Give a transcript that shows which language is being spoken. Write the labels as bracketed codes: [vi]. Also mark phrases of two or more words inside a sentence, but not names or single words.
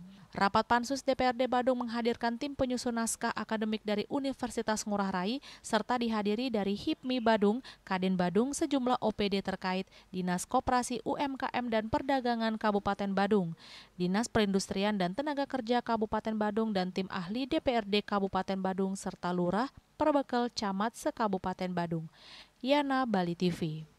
[id] Rapat Pansus DPRD Badung menghadirkan tim penyusun naskah akademik dari Universitas Ngurah Rai, serta dihadiri dari HIPMI Badung, Kadin Badung, sejumlah OPD terkait, Dinas Koperasi UMKM dan Perdagangan Kabupaten Badung, Dinas Perindustrian dan Tenaga Kerja Kabupaten Badung, dan tim ahli DPRD Kabupaten Badung, serta Lurah, Perbekal, Camat se-Kabupaten Badung. Yana, Bali TV.